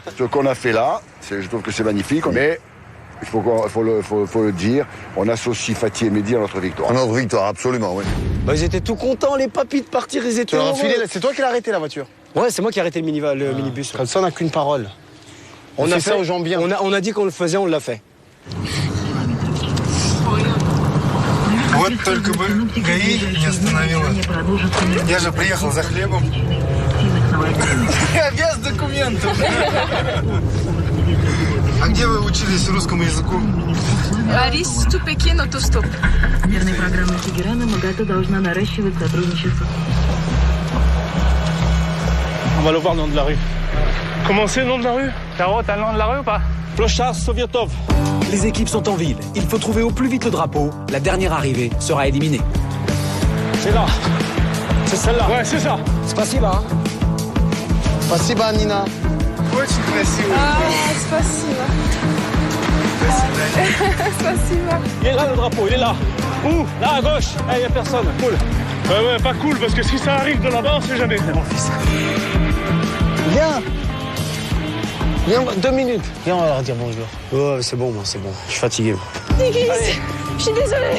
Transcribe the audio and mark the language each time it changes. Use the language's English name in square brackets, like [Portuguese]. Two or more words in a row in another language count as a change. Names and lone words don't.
[French] Ce qu'on a fait là, je trouve que c'est magnifique, mais il faut le dire, on associe Fatih et Mehdi à notre victoire. À notre victoire, absolument, oui. Bah, ils étaient tout contents, les papis, de partir, ils étaient heureux. C'est toi qui l'as arrêté la voiture? Ouais, c'est moi qui ai arrêté le minibus. Comme ça, on n'a qu'une parole. On a fait fait aux gens bien. On a dit qu'on le faisait, on l'a fait. [Russian] Вот только бы ГАИ не остановила. Я же приехал за хлебом. Я без документов. А где вы учились русскому языку? Борис, Пекин, автостоп. Мирная программа Тегерана МАГАТА должна наращивать сотрудничество. [French] On va le voir le nom de la rue. Comment c'est le nom de la rue? Caro, t'as le nom de la rue ou pas? [Russian] Площадь Советов. [French] Les équipes sont en ville. Il faut trouver au plus vite le drapeau. La dernière arrivée sera éliminée. C'est là. C'est celle-là. Ouais, c'est ça. [Russian] Спасибо. Спасибо, Nina. Очень красиво. Спасибо. Спасибо. [French] Il est là le drapeau, il est là. Où? Là à gauche. Il n'y a personne. Cool. Ouais, pas cool, parce que si ça arrive de là-bas, on sait jamais. Mon fils. Viens. Viens, 2 minutes. Viens, on va leur dire bonjour. Oh, c'est bon, moi, c'est bon. Je suis fatigué. Je suis désolée.